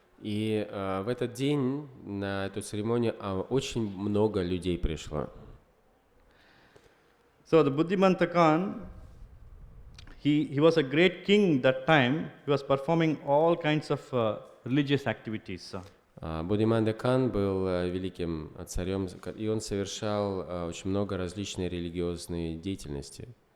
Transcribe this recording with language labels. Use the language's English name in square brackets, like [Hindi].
[Russian] И в этот день на эту церемонию очень много людей пришло. [English] So the Buddhimanta Khan, he was a great king that time. He was performing all kinds of religious activities. [Russian] Буддхиманда Кан был великим царем, и он совершал очень много различной религиозной деятельности.